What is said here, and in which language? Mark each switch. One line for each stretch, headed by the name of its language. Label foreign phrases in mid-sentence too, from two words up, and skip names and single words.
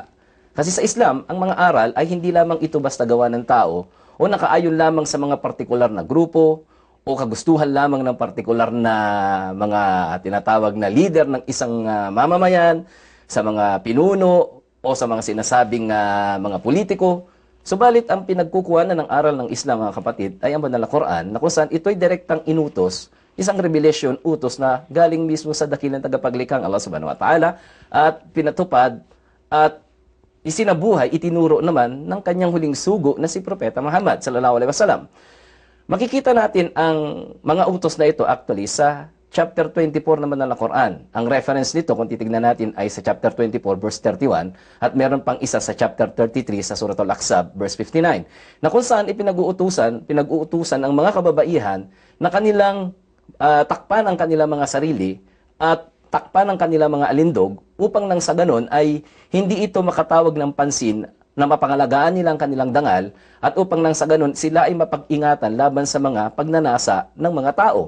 Filipino: Kasi sa Islam, ang mga aral ay hindi lamang ito basta gawa ng tao o nakaayon lamang sa mga partikular na grupo o kagustuhan lamang ng partikular na mga tinatawag na leader ng isang mamamayan, sa mga pinuno o sa mga sinasabing mga politiko. Subalit ang pinagkukuhanan ng aral ng Islam mga kapatid ay ang banal na Quran na kung saan ito'y direktang inutos, isang revelation, utos na galing mismo sa dakilang tagapaglikhang Allah
Arabic: subhanahu wa ta'ala
Filipino: at pinatupad at isinabuhay, itinuro naman ng kanyang huling sugo na si Propeta Muhammad
Arabic: sallallahu alaihi wasallam.
Filipino: Makikita natin ang mga utos na ito actually sa chapter 24 naman ng Quran. Ang reference nito kung titignan natin ay sa chapter 24 verse 31 at meron pang isa sa chapter 33 sa Surah Al-Ahzab verse 59 na kung saan pinag-uutusan ang mga kababaihan na kanilang takpan ang kanilang mga sarili at takpan ang kanilang mga alindog upang nang sa ganon ay hindi ito makatawag ng pansin na mapangalagaan nila ang kanilang dangal at upang nang sa ganun sila ay mapag-ingatan laban sa mga pagnanasa ng mga tao.